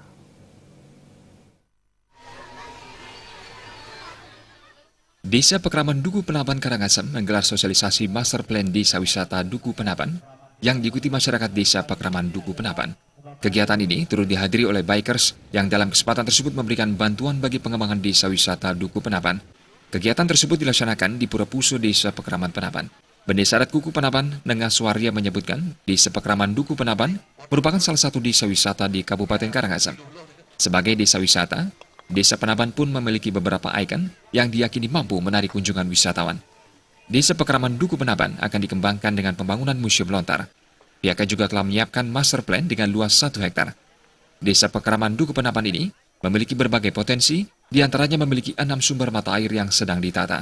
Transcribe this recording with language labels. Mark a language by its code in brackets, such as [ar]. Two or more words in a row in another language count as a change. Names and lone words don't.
[id] Desa Pekraman Dukuh Penaban Karangasem menggelar sosialisasi Master Plan Desa Wisata Dukuh Penaban yang diikuti masyarakat Desa Pekraman Dukuh Penaban. Kegiatan ini turut dihadiri oleh bikers yang dalam kesempatan tersebut memberikan bantuan bagi pengembangan desa wisata Dukuh Penaban. Kegiatan tersebut dilaksanakan di Pura Puso Desa Pekraman Penaban. Bendesa adat Kuku Penaban, Nengas Suarya menyebutkan Desa Pekraman Dukuh Penaban merupakan salah satu desa wisata di Kabupaten Karangasem. Sebagai desa wisata, Desa Penaban pun memiliki beberapa ikon yang diyakini mampu menarik kunjungan wisatawan. Desa Pekraman Dukuh Penaban akan dikembangkan dengan pembangunan Museum Lontar. Pihaknya juga telah menyiapkan [en] master plan [id] dengan luas 1 hektar. Desa Pekraman Dukuh Penaban ini memiliki berbagai potensi, diantaranya memiliki 6 sumber mata air yang sedang ditata.